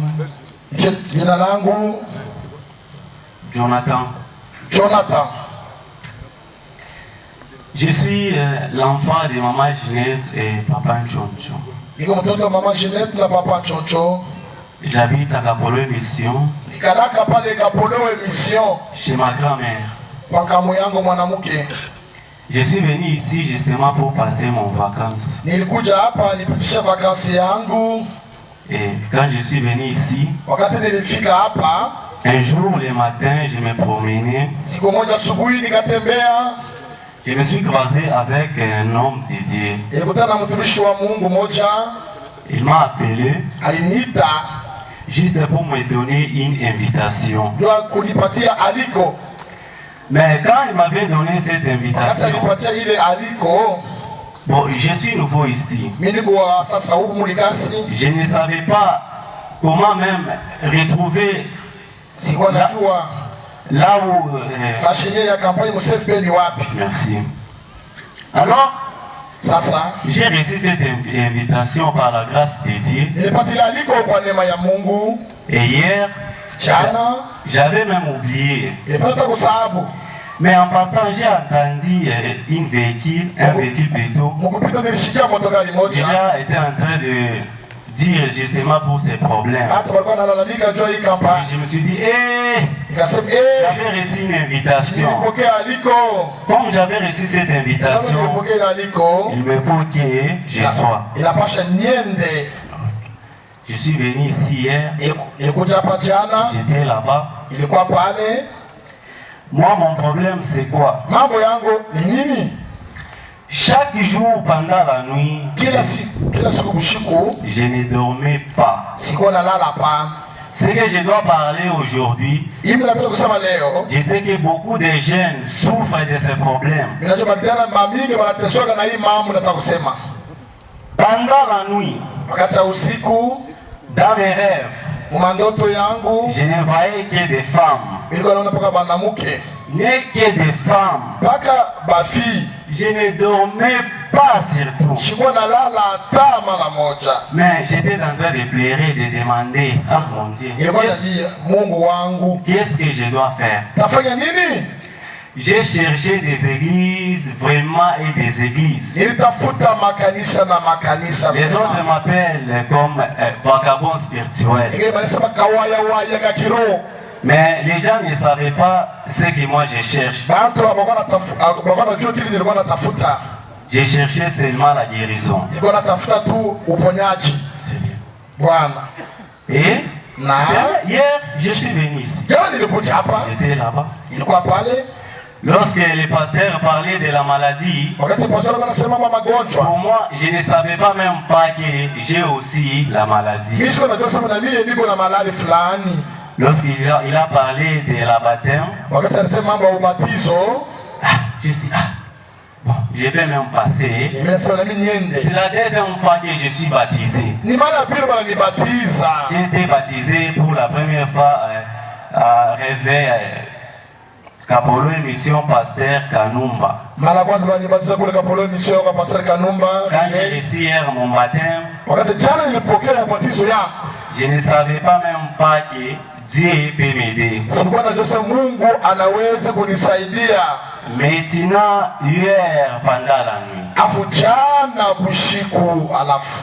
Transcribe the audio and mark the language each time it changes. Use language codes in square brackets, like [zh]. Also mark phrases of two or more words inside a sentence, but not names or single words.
[sw] Jina langu Jonathan. Jonathan. [fr] Je suis l'enfant de maman Ginette et papa Nchoncho. [sw] Niko mtoto wa mama Ginette na papa Nchoncho. [fr] J'habite à Kapolo Mission. [sw] Nikalaka pale Kapolo Mission. [fr] Chez ma grand-mère. [sw] Kwa kamu yangu mwanamke. [fr] Je suis venu ici justement pour passer mon vacances. [sw] Nilikuja hapa nipitisha vakansi yangu. [fr] Et quand je suis venu ici, [sw] wakati nilifika hapa, [fr] un jour le matin, je me promenais. [sw] siku moja asubuhi nikatembea, [fr] Je me suis croisé avec un homme de Dieu. [sw] nilikutana na mtumishi wa Mungu moja, [fr] Il m'a appelé [sw] aliniita [fr] juste pour me donner une invitation. [sw] ndio kunipatia aliko. [fr] Mais quand il m'avait donné cette [sw] Wakati [fr] invitation, [sw] alinipatia ile aliko, [fr] bon, je suis nouveau ici. [sw] mimi niko sasa huku Mulikasi, [fr] Je ne savais pas comment même retrouver [sw] sikuwa najua [fr] là où... [sw] fashion ya kampani Museveni ni wapi. [fr] merci. Alors, [sw] Sasa [fr] j'ai reçu cette invitation par la grâce de Dieu. [sw] nilipata ile aliko kwa neema ya Mungu. [fr] Et hier, [sw] Jana [fr] j'avais même oublié. [sw] nilipata kusahabu, [fr] Mais en passant, j'ai entendu un véhicule plutôt, [sw] mkupita nilishikia motokari moja, [fr] déjà était en train de dire justement pour ses problèmes. [sw] hata walikuwa wanalalamika juu ya hii [fr] Et [sw] kampani. [fr] je me suis dit, [sw] Nikasema [fr] j'avais reçu une invitation. [sw] nilipokea aliko. [fr] Comme j'avais reçu cette [sw] Sasa [fr] invitation, [sw] nilipokea ile aliko, [fr] il me faut que je sois. [sw] inapasha niende. [fr] Je suis venu ici hier, [sw] Nilikuja hapa jana, [fr] j'étais là-bas. [sw] ilikuwa pale. [fr] Moi, mon problème, c'est quoi? [sw] Mambo yangu ni nini? [fr] Chaque jour pendant la nuit, [sw] Kila siku usiku [fr] je ne dormais pas. [sw] sikuwa nalala pa. [fr] Ce que je dois parler aujourd'hui, [sw] Mimi napenda kusema leo, [fr] je sais que beaucoup de jeunes souffrent de ces problèmes. [sw] ninajua vijana mamingi wanateswa na hii mambo. Nataka kusema [fr] Pendant la nuit, [sw] wakati wa usiku, [fr] dans mes rêves, [sw] mandoto yangu [fr] je ne voyais que des femmes. [sw] nilikuwa naona mpaka banamuke [fr] N'est que des femmes. [sw] mpaka bafi, [fr] Je ne dormais pas surtout. [sw] sikuwa nalala hata mara moja. [fr] Mais j'étais en train de pleurer, de demander à mon Dieu, [sw] Nilikuwa nalia, Mungu wangu, [fr] qu'est-ce que je dois faire? [sw] tafanya nini? [fr] J'ai cherché des églises, vraiment, et des églises. [sw] Nilitafuta makanisa na makanisa. [fr] Les autres m'appellent comme vagabond spirituel. [sw] Ingine wanasema kawaya waya ka kiroho. [fr] Mais les gens ne savaient pas ce que moi je cherche. [sw] Bantu wabakwa najua kile nilikuwa natafuta. [fr] Je cherchais seulement la guérison. [sw] Nilikuwa natafuta tu uponyaji. [fr] C'est bien. [sw] Bwana. [fr] Et [sw] Na [fr] hier, je suis venu ici. [sw] jana nilikuja hapa, [fr] J'étais là-bas. [sw] nilikuwa pale. [fr] Lorsque les pasteurs parlaient de la maladie, [sw] Wakati pastor anasema magonjwa, [fr] pour moi, je ne savais pas même pas que j'ai aussi la maladie. [sw] mimi sio najua sema na mimi niko na malali fulani. [fr] Lorsqu'il a parlé de la baptême, [sw] Wakati anasema mambo ya ubatizo, [fr] je suis bon, je vais même passer. [sw] mimi nasema na mimi niende. [fr] C'est la deuxième fois que je suis baptisé. [sw] Ni mara ya pili wananibatiza. [fr] J'ai été baptisé pour la première fois à Réveil, Kapolo Mission Pasteur Kanumba. [sw] Mara kwanza wananibatiza kule Kapolo Mission kwa Pastor Kanumba. [fr] Quand j'ai reçu hier mon baptême, [sw] Wakati jana nilipokea ubatizo yako, [fr] je ne savais pas même pas que Dieu peut m'aider. [sw] sikuwa najua sema Mungu anaweza kunisaidia. [fr] Maintenant, hier, pendant la nuit, [sw] Afu jana bushiku, alafu